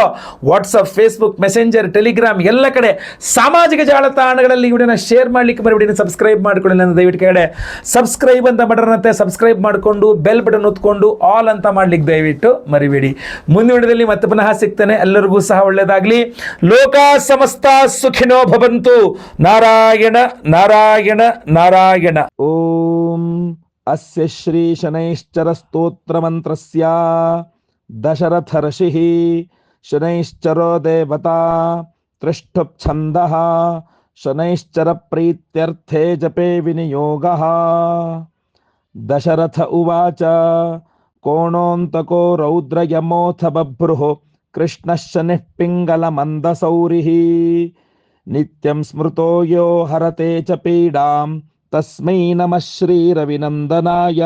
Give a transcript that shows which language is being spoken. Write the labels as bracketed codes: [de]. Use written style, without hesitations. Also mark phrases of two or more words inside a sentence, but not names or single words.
[kn] ವಾಟ್ಸಪ್, ಫೇಸ್ಬುಕ್, ಮೆಸೆಂಜರ್, ಟೆಲಿಗ್ರಾಮ್ ಎಲ್ಲ ಕಡೆ ಸಾಮಾಜಿಕ ಜಾಲತಾಣಗಳಲ್ಲಿ ವಿಡಿಯೋನ ಶೇರ್ ಮಾಡಲಿಕ್ಕೆ ಮರಿಬೇಡಿ. ಸಬ್ಸ್ಕ್ರೈಬ್ ಮಾಡಿಕೊಳ್ಳಿ ನನ್ನ ದಯವಿಟ್ಟು ಕೆಳಗಡೆ ಸಬ್ಸ್ಕ್ರೈಬ್ ಅಂತ ಬಟನ್ ಇರುತ್ತೆ, ಸಬ್ಸ್ಕ್ರೈಬ್ ಮಾಡಿಕೊಂಡು [en] bell button [kn] ಒತ್ಕೊಂಡು ಆಲ್ ಅಂತ ಮಾಡ್ಲಿಕ್ಕೆ ದಯವಿಟ್ಟು ಮರಿಬೇಡಿ. ಮುಂದಿನ ವಿಡಿಯೋದಲ್ಲಿ ಮತ್ತೆ ಪುನಃ ಸಿಗ್ತೇನೆ. ಎಲ್ಲರಿಗೂ ಸಹ ಒಳ್ಳೆಯದಾಗಲಿ. [sa] ಲೋಕ ಸಮಸ್ತ ಸುಖಿನೋ ಭವಂತು. ನಾರಾಯಣ ನಾರಾಯಣ ನಾರಾಯಣ. ಓಂ ಅಸ್ಯ ಶ್ರೀ ಶನೈಶ್ಚರ ಸ್ತೋತ್ರ ಮಂತ್ರಸ್ಯ ದಶರಥ ಋಷಿಃ ಶನೈಶ್ಚರೋ ದೇವತಾ ತ್ರಿಷ್ಠುಪ್ ಛಂದಃ शनैश्चर प्रीत्यर्थे जपे विनियोगः। दशरथ उवाच कोणोऽन्तको रौद्रयमोऽथ बभ्रुः कृष्णः शनिः पिङ्गलमन्दसौरिः नित्यं स्मृतो यो हरते च पीडां तस्मै नमः श्रीरविनन्दनाय।